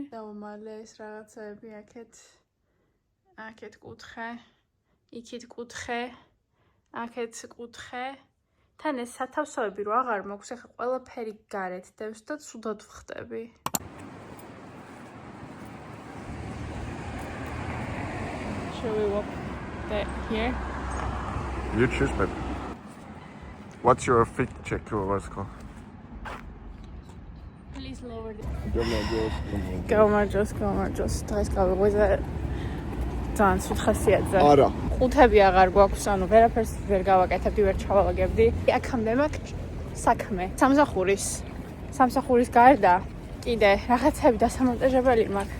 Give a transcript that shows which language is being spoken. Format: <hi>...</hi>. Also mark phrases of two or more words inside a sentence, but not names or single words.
<ka>დაუმალე ეს რაღაცები აქეთ კუთხე, იქით კუთხე, აქეთ კუთხე. თან ეს სათავსოები რო აღარ მაქვს, ახლა ყველაფერი გარეთ დევს და ცუდად ვხდები.</ka> <en>Shall we walk here? You choose, babe. What's your fit check or what's it called? Please lower the...</en> <ka>გამარჯოს. დღეს გავიღვიძე ძალიან ცუდ ხასიათზე. არა. ყუთები აღარ გვაქვს, ანუ ვერაფერს ვერ გავაკეთებდი, ვერ ჩავალაგებდი. აქამდე მაქვს საქმე. სამსახურის გარდა კიდე რაღაცები დასამონტაჟებელი მაქვს.</ka>